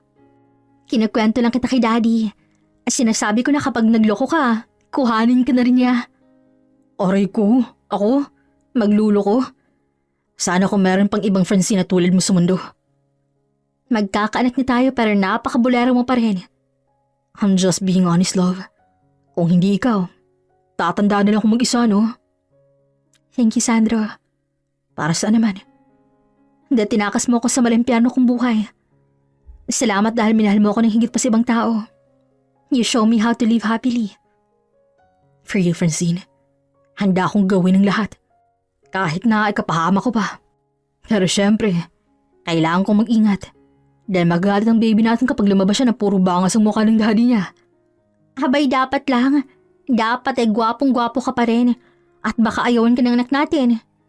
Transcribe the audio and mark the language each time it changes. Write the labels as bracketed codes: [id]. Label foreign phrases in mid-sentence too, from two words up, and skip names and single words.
[tl] Kinukwento lang kita kay Daddy at sinasabi ko na kapag nagloko ka, kuhanin ka na rin niya. Aray ko, ako? Magluloko? Sana kung meron pang ibang Francine na tulad mo sa mundo. Magkakaanak na tayo pero napakabulero mo pa rin. [en] I'm just being honest, love. [tl] Kung hindi ikaw, tatanda na lang akong mag-isa, no? [en] Thank you, Sandro. [tl] Para saan naman? Dahil tinakas mo ako sa malimpyano kong buhay. Salamat dahil minahal mo ako ng higit pa sa ibang tao. [en] You show me how to live happily. For you, [tl] Francine, handa akong gawin ng lahat. Kahit na ikapahama ko pa. Pero syempre, kailangan kong mag-ingat. Dahil magalit ang baby natin kapag lumabas siya na puro bangas ang mukha ng daddy niya. Abay, dapat lang. Dapat ay gwapong-gwapo ka pa rin. At baka ayawan ka ng anak natin.